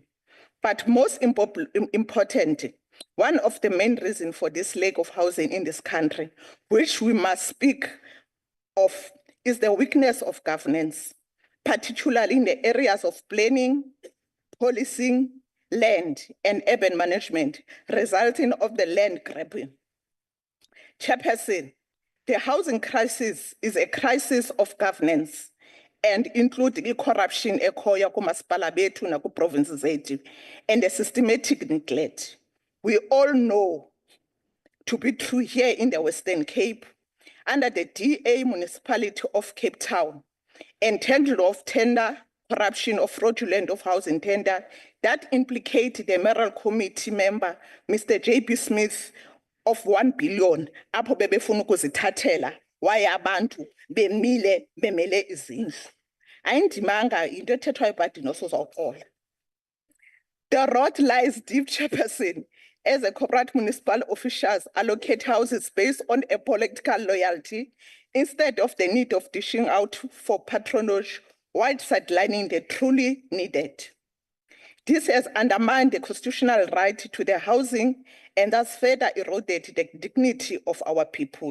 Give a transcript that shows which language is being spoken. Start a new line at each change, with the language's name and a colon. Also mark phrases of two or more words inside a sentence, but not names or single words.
English: But most important, one of the main reasons for this lack of housing in this country, which we must speak of, is the weakness of governance, particularly in the areas of planning, policing, land, and urban management, resulting of the land grabbing. Chairperson, the housing crisis is a crisis of governance and including corruption
Xhosa: ekhoya kumasipala bethu na ku-provinces zethu
English: and a systematic neglect. We all know to be true here in the Western Cape, under the DA municipality of Cape Town, entangled of tender, corruption of fraudulent of housing tender that implicated the mayoral committee member, Mr. J.B. Smith, of 1 billion,
Xhosa: apho bebefuna ukuzithathela, waye abantu bemile bemele izindlu. Ayindimanga into ethethwayo but nosozawuxola.
English: The road lies deep, Chairperson, as a corporate municipal officials allocate houses based on a political loyalty instead of the need of dishing out for patronage while sidelining the truly needed. This has undermined the constitutional right to the housing and thus further eroded the dignity of our people.